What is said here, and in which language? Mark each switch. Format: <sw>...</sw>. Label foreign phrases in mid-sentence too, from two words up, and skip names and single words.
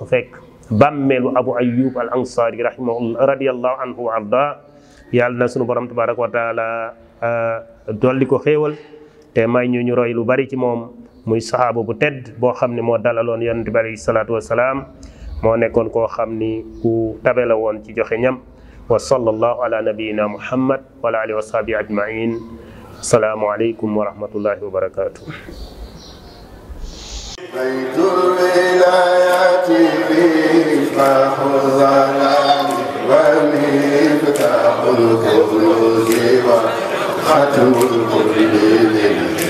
<wo>fekk bàmmeelu Abu Ayyub al Ansari</wo> <ar>رحمه الله رضي الله عنه وأرضاه</ar> <wo>yàlla na sunu borom</wo> <ar>تبارك وتعالى</ar> <wo>dolli ko xéewal te may ñu roy lu bari ci moom muy saxaaba bu tedd boo xam ne moo dalaloon yonent bi</wo> <ar>عليه الصلاة والسلام</ar> <wo>moo nekkoon koo xam ni ku tabe la woon ci joxe ñam</wo> <ar>وصلى الله على نبينا محمد وعلى آله وصحبه أجمعين السلام عليكم ورحمة الله وبركاته بيت الولايات مفتاح الظلام ومفتاح الكنوز وختم الكل</ar>